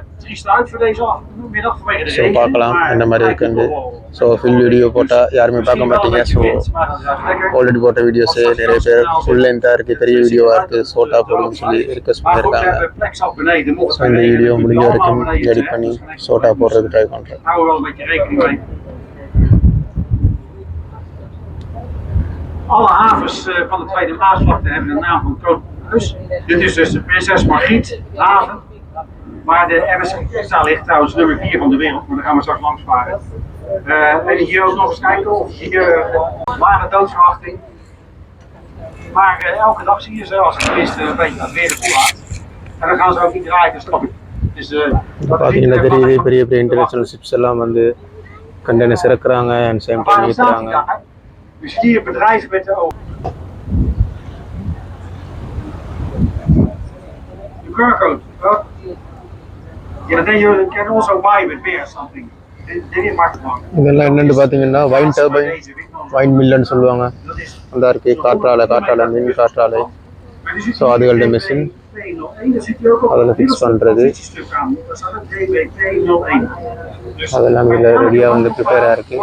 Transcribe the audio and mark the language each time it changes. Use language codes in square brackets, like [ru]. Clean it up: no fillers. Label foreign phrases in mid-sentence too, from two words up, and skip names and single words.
[ta] ஸோ பார்க்கலாம் என்ன மாதிரி இருக்குன்னு. ஸோ [en] full video [ta] போட்டால் யாருமே பார்க்க மாட்டீங்க. ஸோ ஆல்ரெடி போட்ட வீடியோஸு நிறைய பேர் [en] full length [ta] இருக்குது, பெரிய வீடியோவாக இருக்குது, ஷார்ட்டாக போடுன்னு சொல்லி ரிக்வெஸ்ட் பண்ணியிருக்காங்க. ஸோ இந்த வீடியோ முடிஞ்ச வரைக்கும் எடிட் பண்ணி ஷார்ட்டாக போடுறதுக்கு ட்ரை பண்ணுறேன். [nl] Alle havens van de Tweede Maasvlakte hebben de naam van Kroonhuis. Dit is dus de Prinses Margriet haven. Waar de MSC ligt, trouwens nummer 4 van de wereld, maar daar gaan we straks langs varen. En hier ook nog eens kijken of hier lage doodsverwachting. Maar elke dag zie je ze als het tenminste een beetje naar het weer toe gaat. En dan gaan ze ook niet draaien, dus dus [ta] பார்த்தீங்கன்னா தெரியுது பெரிய பெரிய [en] international ships [ta] எல்லாம் வந்து கண்டெய்னர்ஸ் இறக்குறாங்க [en] and same time [ta] ஏற்றுறாங்க. [nl] Dus hier bedrijven met de ogen. De QR-code. Ja, [en] you can also buy with beer something. [nl] Dit is makkelijk. [ta] இதெல்லாம் என்னன்னு பார்த்தீங்கன்னா [en] wind turbine, [ta] வைன் மில்லுன்னு சொல்லுவாங்க. அந்த இருக்குது காற்றாலை மின் காற்றாலை. ஸோ அதுகளோட மிஷின் அதில் ஃபிக்ஸ் பண்ணுறது அதெல்லாம் இதில் ரெடியாக வந்து ப்ரிப்பேராக இருக்குது.